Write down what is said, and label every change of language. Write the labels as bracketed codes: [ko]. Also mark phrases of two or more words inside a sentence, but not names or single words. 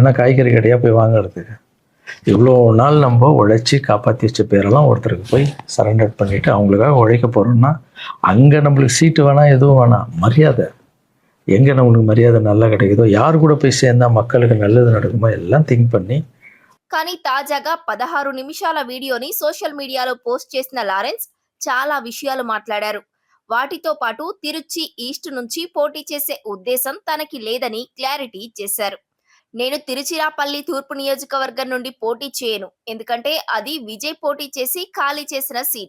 [ta] என்ன காய்கறி கடையாக போய் வாங்குறதுக்கு? இவ்வளோ நாள் நம்ம உழைச்சி காப்பாற்றி வச்ச பேரெல்லாம் ஒருத்தருக்கு போய் சரண்டர் பண்ணிவிட்டு அவங்களுக்காக உழைக்க போகிறோம்னா அங்கே நம்மளுக்கு சீட்டு வேணாம், எதுவும் வேணாம், மரியாதை. எங்கே நம்மளுக்கு மரியாதை நல்லா கிடைக்குதோ, யார் கூட போய் சேர்ந்தால் மக்களுக்கு நல்லது நடக்குமோ எல்லாம் திங்க் பண்ணி. [te] కానీ తాజాగా 16 నిమిషాల వీడియోని సోషల్ మీడియాలో పోస్ట్ చేసిన లారెన్స్ చాలా విషయాలు మాట్లాడారు. వాటితో పాటు తిరుచి ఈస్ట్ నుంచి పోటీ చేసే ఉద్దేశం తనకి లేదని క్లారిటీ ఇచ్చేశారు. నేను తిరుచిరాపల్లి తూర్పు నియోజకవర్గం నుండి పోటీ చేయను, ఎందుకంటే అది విజయ్ పోటీ చేసి ఖాళీ చేసిన సీట్.